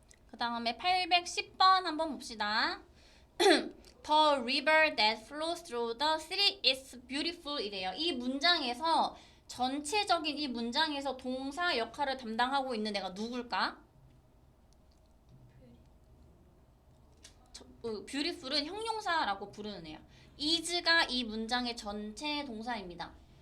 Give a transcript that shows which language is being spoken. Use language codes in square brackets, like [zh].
[ko] 그 다음에 810번 한번 봅시다. [en] The river that flows through the city is beautiful 이래요. [ko] 이 문장에서 전체적인 이 문장에서 동사 역할을 담당하고 있는 애가 누굴까? beautiful은 형용사라고 부르는 애야. is가 이 문장의 전체 동사입니다.